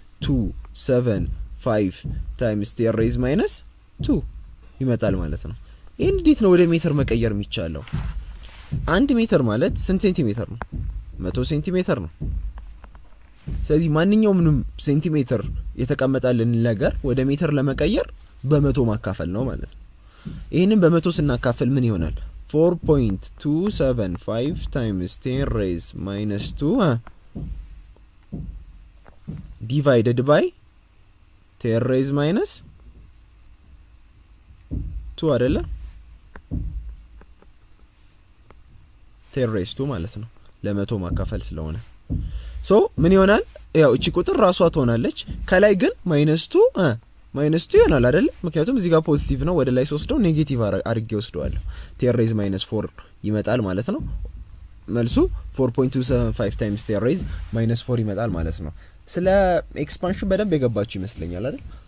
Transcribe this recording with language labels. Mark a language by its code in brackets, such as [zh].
[am] 4.275 ታይምስ 10 ሬዝ ማይነስ 2 ይመጣል ማለት ነው። ይሄን እንዴት ነው ወደ ሜትር መቀየር የሚቻለው? 1 ሜትር ማለት ስንት ሴንቲሜትር ነው? 100 ሴንቲሜትር ነው። ስለዚህ ማንኛውም ሴንቲሜትር የተቀመጠልን ነገር ወደ ሜትር ለመቀየር በመቶ ማካፈል ነው ማለት ነው። ይሄንን በመቶ ስናካፈል ምን ይሆናል? [en] 4.275 times 10 raise minus 2 divided by 10 raise minus 2 [am] አይደለ? [en] 10 raise 2 [am] ማለት ነው ለመቶ ማካፈል ስለሆነ። ሶ ምን ይሆናል? ያው እቺ ቁጥር ራሷ ትሆናለች። ከላይ ግን -2 ይሆናል አይደል? ምክንያቱም እዚህ ጋር ፖዚቲቭ ነው። ወደ ላይ ወስደው ኔጌቲቭ አድርጌ ወስደዋለሁ። 10 ሬዝ -4 ይመጣል ማለት ነው። መልሱ 4.275 ታይምስ 10 ሬዝ -4 ይመጣል ማለት ነው። ስለ ኤክስፓንሽን በደንብ የገባችሁ ይመስለኛል አይደል?